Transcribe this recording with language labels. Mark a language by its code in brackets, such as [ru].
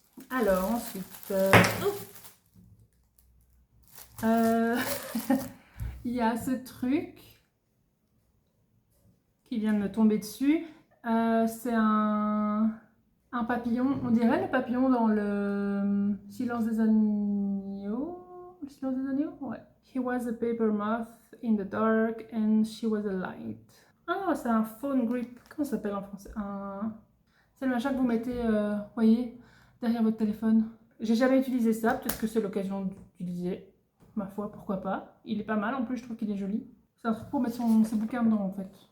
[fr] Alors ensuite, il y a ce truc qui vient de me tomber dessus. C'est un papillon, on dirait le papillon dans le Silence des agneaux. Le Silence des agneaux, ouais. [en] He was a paper moth in the dark and she was a light. [fr] Ah, c'est un phone grip. Comment ça s'appelle en français? C'est le machin que vous mettez, voyez, derrière votre téléphone. J'ai jamais utilisé ça, peut-être que c'est l'occasion d'utiliser. Ma foi, pourquoi pas. Il est pas mal en plus, je trouve qu'il est joli. C'est un truc pour mettre ses bouquins dedans en fait.